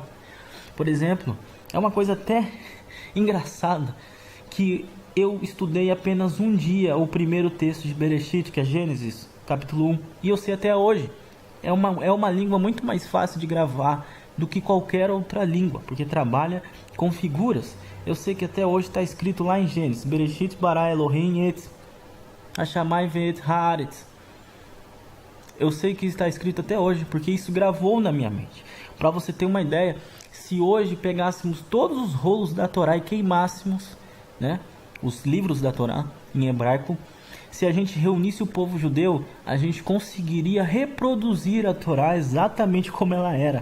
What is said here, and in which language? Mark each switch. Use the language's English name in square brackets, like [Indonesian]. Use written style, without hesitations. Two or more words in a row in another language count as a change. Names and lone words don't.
[Portuguese] Por exemplo, é uma coisa até engraçada que eu estudei apenas um dia o primeiro texto de Bereshit, que é Gênesis, capítulo 1, e eu sei até hoje. É uma língua muito mais fácil de gravar do que qualquer outra língua, porque trabalha com figuras. Eu sei que até hoje está escrito lá em Gênesis, [Hebrew] בראשית ברא אלהים את השמים ואת הארץ. [Portuguese] Eu sei que está escrito até hoje, porque isso gravou na minha mente. Para você ter uma ideia, se hoje pegássemos todos os rolos da Torá e queimássemos, os livros da Torá em hebraico, se a gente reunisse o povo judeu, a gente conseguiria reproduzir a Torá exatamente como ela era.